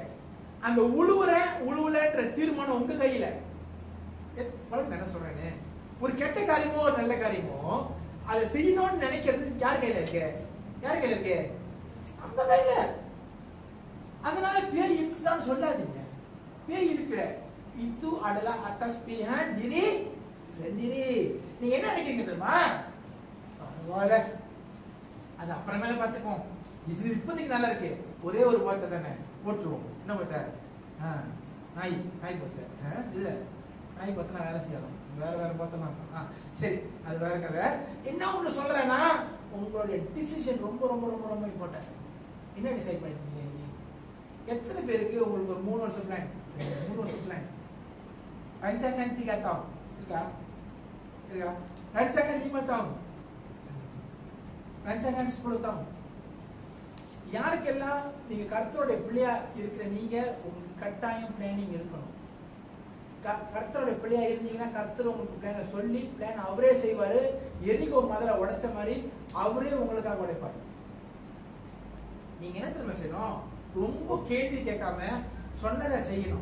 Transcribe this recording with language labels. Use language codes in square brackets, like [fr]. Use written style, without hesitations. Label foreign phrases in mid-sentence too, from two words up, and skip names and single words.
[ta] அந்த உழுவுலன்ற தீர்மானம் உங்க கையில. என்ன சொல்றேன்னு, ஒரு கெட்ட காரியமோ ஒரு நல்ல காரியமோ அதை செய்யணும்னு நினைக்கிறது யார் கையில இருக்கு? யார் கையில இருக்கு? நம்ம கையில. அதனால பேய் இருக்குதான்னு சொல்லாதீங்க. பேய் இருக்கிற [ms] itu adalah atas pilihan diri sendiri. [ta] நீங்க என்ன நினைக்கிறீங்க தெரியுமா? பரவாயில்ல, அது அப்புறமேல பார்த்துக்குவோம், இது இப்போதைக்கு நல்லா இருக்கு, ஒரே ஒரு வார்த்தை தானே போட்டுருவோம். என்ன வார்த்தை? நாய் பார்த்த இதுல நாய் பார்த்தா வேலை செய்யலாம், வேற பார்த்தோம்னா சரி, அது வேற கதை. என்ன ஒண்ணு சொல்றேன்னா, உங்களுடைய டிசிஷன் ரொம்ப ரொம்ப ரொம்ப ரொம்ப இம்பார்ட்டன்ட். என்ன டிசைட் பண்ணிருக்கீங்க? எத்தனை பேருக்கு உங்களுக்கு ஒரு 3 வருஷம் பிளான், 3 வருஷம் பிளான், [ms] rancangan 3 tahun இருக்கா? rancangan 5 tahun, rancangan 10 tahun. [ta] யாருக்கெல்லாம் நீங்க கர்த்தருடைய பிள்ளையா இருக்கிற நீங்க, உங்களுக்கு கட்டாயம் பிளானிங் இருக்கணும். கர்த்தருடைய பிள்ளையா இருந்தீங்கன்னா கர்த்தர் உங்களுக்கு பிளான சொல்லி பிளான் அவரே செய்வாரு. எரிகோ மதல உடைச்ச மாதிரி அவரே உங்களுக்காக உடைப்பாரு. நீங்க என்ன தெரியுமா செய்யணும்? ரொம்ப கேள்வி கேட்காம சொன்னதை செய்யணும்.